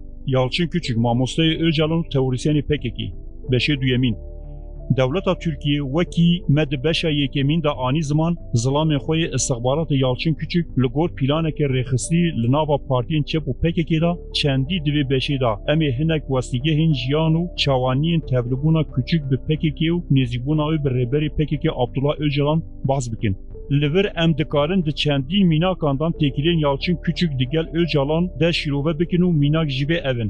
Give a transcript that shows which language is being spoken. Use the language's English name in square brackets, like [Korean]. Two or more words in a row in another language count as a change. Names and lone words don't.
[Kurdish] Yalçın Küçük Mamostay Öcalan teorisyeni PKK. Beşe duyemin. Devleta Türkiye veki med beşa yekemin da ani zaman zılamê xwe istihbarat Yalçın Küçük li gor planeke rêxistî li nava partiyên çep û PKK da çendî divê beşê da em ê hinek westîgehên jiyan û çawaniyên tevlibûna Küçük bi PKK û nêzîbûna wê bi rêberê PKK Abdullah Öcalan baz bikin. Li vir em dikarin di çendî mînakan dan têkilên Yalçın Küçük digel Öcalan de şîrove bikin û mînak jî vê evin.